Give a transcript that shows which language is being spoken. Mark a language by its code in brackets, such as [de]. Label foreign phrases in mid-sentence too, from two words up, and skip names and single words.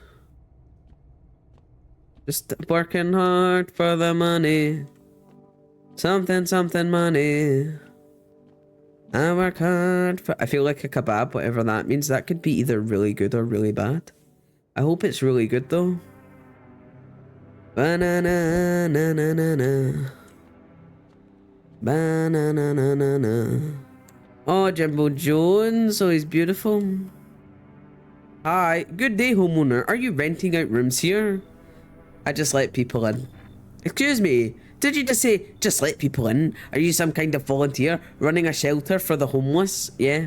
[en] Just working hard for the money. Something money. I work hard for... I feel like a kebab, whatever that means. That could be either really good or really bad. I hope it's really good though. Banana, na na na na. Banana, na na na. Oh, Jimbo Jones. Oh, he's beautiful. Hi. Good day, homeowner. Are you renting out rooms here? I just let people in. Excuse me. Did you just say, just let people in? Are you some kind of volunteer running a shelter for the homeless? Yeah.